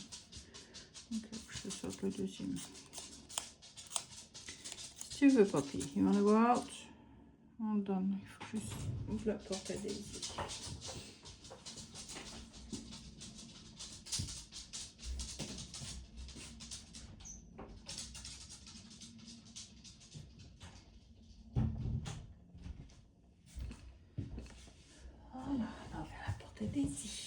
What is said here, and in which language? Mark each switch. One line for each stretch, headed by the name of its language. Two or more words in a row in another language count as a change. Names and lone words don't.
French: Donc je sors le deuxième. Si tu veux, papy,
English: you wanna go out?
French: On donne, il faut juste ouvrir la porte à Daisy. Voilà, on ouvre la porte à Daisy.